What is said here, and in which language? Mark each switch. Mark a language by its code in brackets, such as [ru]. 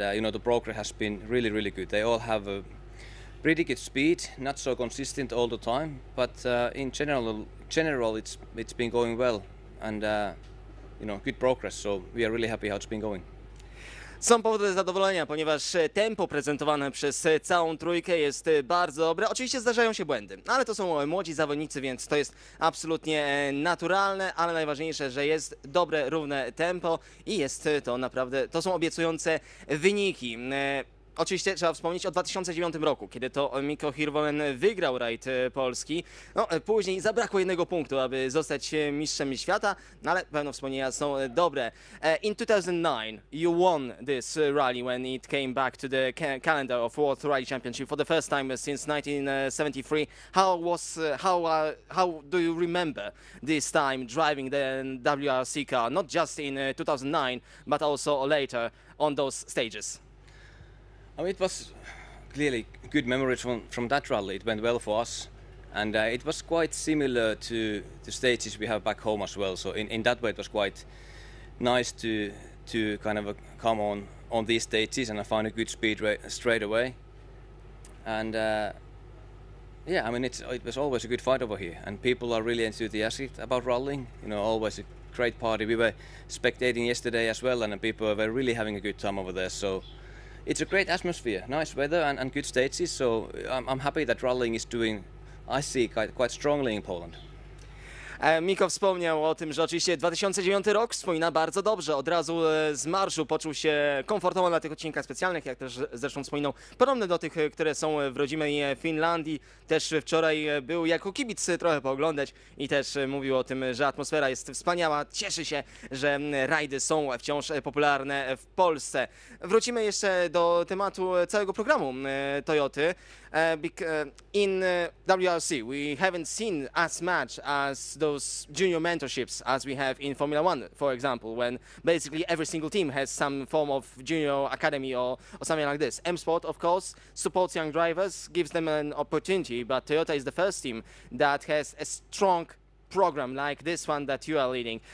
[en] The progress has been really good. They all have a pretty good speed, not so consistent all the time, but in general it's been going well, and good progress. So we are really happy how it's been going. [pl] Są powody do zadowolenia, ponieważ tempo prezentowane przez całą trójkę jest bardzo dobre. Oczywiście zdarzają się błędy, ale to są młodzi zawodnicy, więc to jest absolutnie naturalne, ale najważniejsze, że jest dobre, równe tempo i jest to naprawdę, to są obiecujące wyniki. Oczywiście trzeba wspomnieć o 2009 roku, kiedy to Mikko Hirvonen wygrał rajd Polski. Później zabrakło jednego punktu, aby zostać mistrzem świata, ale pewno wspomnienia są dobre. [en] In 2009 you won this rally when it came back to the calendar of World Rally Championship for the first time since 1973. How do you remember this time driving the WRC car, not just in 2009 but also later on those stages? I mean, it was clearly good memories from that rally. It went well for us, and it was quite similar to the stages we have back home as well. So in that way, it was quite nice to kind of come on these stages, and I found a good speed straight away. And I mean, it was always a good fight over here, and people are really enthusiastic about rallying. Always a great party. We were spectating yesterday as well, and people were really having a good time over there. So it's a great atmosphere, nice weather and good stages, so I'm happy that rallying is doing, I see, quite strongly in Poland. [pl] Mikko wspomniał o tym, że oczywiście 2009 rok wspomina bardzo dobrze. Od razu z marszu poczuł się komfortowo na tych odcinkach specjalnych, jak też zresztą wspominał, podobne do tych, które są w rodzimej Finlandii. Też wczoraj był jako kibic trochę pooglądać i też mówił o tym, że atmosfera jest wspaniała. Cieszy się, że rajdy są wciąż popularne w Polsce. Wrócimy jeszcze do tematu całego programu Toyoty. [en] In WRC, we haven't seen as much as those junior mentorships as we have in Formula One, for example, when basically every single team has some form of junior academy or something like this. M-Sport, of course, supports young drivers, gives them an opportunity, but Toyota is the first team that has a strong program like this one that you are leading.